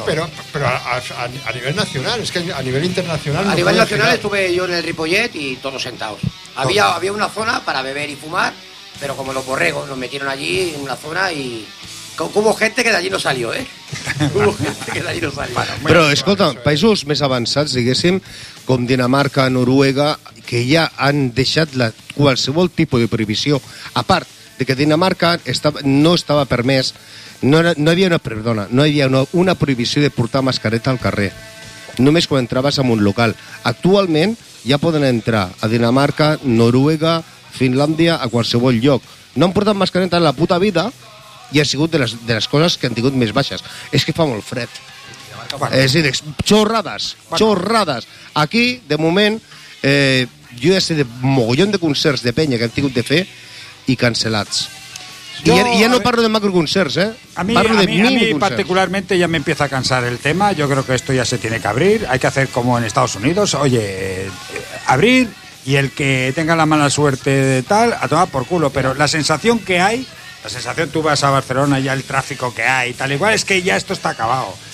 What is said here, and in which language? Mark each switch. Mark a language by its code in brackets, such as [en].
[es] Rollo, pero a nivel nacional, es que a nivel internacional... A no nivel nacional girar. Estuve yo en el Ripollet y todos sentados. Había una zona para beber y fumar, pero como los borregos nos metieron allí en una zona y... Hubo gente que de allí no salió, ¿eh? Hubo gente que de allí no salió. Bueno, [ca] pero, escolta, països més avançats, diguéssim, com Dinamarca, Noruega, que ja han deixat qualsevol tipus de prohibició. A part de que Dinamarca no hi havia una prohibició de portar mascareta al carrer, només quan entraves en un local. Actualment ja poden entrar a Dinamarca, Noruega, Finlàndia, a qualsevol lloc. No han portat mascareta en la puta vida i ha sigut de les coses que han tingut més baixes. És que fa molt fred. És a dir, xorrades, xorrades. Aquí, de moment, jo ja sé de mogollon de concerts de penya que han tingut de fer i cancel·lats. Jo, I ja no parlo de macroconcerts, ¿eh? [es] A mí particularmente ya me empieza a cansar el tema. Yo creo que esto ya se tiene que abrir. Hay que hacer como en Estados Unidos. Oye, abrir y el que tenga la mala suerte de tal, a tomar por culo. Pero la sensación que hay, la sensación, tú vas a Barcelona y ya el tráfico que hay y tal, igual es que ya esto está acabado.